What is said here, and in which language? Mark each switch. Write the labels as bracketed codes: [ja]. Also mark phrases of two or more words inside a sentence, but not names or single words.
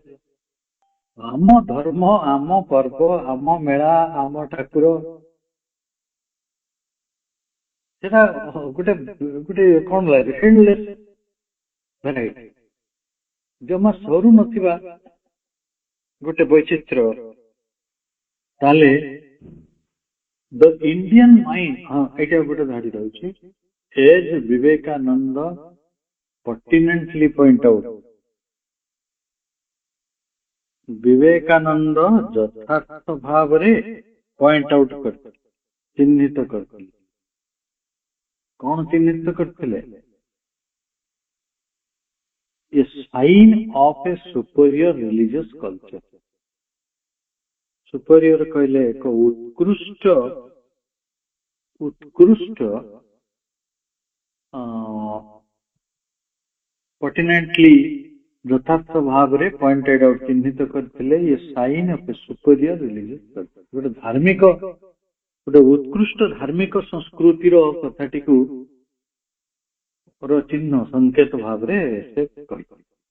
[or] ଆମ ଧର୍ମ, ଆମ ପର୍ବ, ଆମ ମେଳା, ଆମ ଠାକୁର, ସେଟା ଗୋଟେ କଣ ଲାଗେ, [en] endless variety, [or] ଜମା ସରୁ ନଥିବା ଗୋଟେ ବୈଚିତ୍ର୍ୟ। ତାହେଲେ [en] the Indian mind, [or] ହଁ ଏଇଟା ଗୋଟେ ଧାଡି ରହିଛି, [en] as ବିବେକାନନ୍ଦ pertinently point out, [or] ବିବେକାନନ୍ଦ ଯଥାର୍ଥ ଭାବରେ [en] point out [or] କରିଥିଲେ, ଚିହ୍ନିତ କରିଥିଲେ। କଣ ଚିହ୍ନିତ କରିଥିଲେ? [en] A sign of a superior religious culture. [or] ସୁପରିୟର କହିଲେ ଏକ ଉତ୍କୃଷ୍ଟ pertinently ଯଥାର୍ଥ ଭାବରେ [en] pointed out, [or] ଚିହ୍ନିତ କରିଥିଲେ, [en] a sign of a superior religious culture, [or] ଗୋଟେ ଧାର୍ମିକ, ଗୋଟେ ଉତ୍କୃଷ୍ଟ ଧାର୍ମିକ ସଂସ୍କୃତିର କଥାଟିକୁ ଚିହ୍ନ ସଂକେତ ଭାବରେ ସେ କହିଥିଲେ।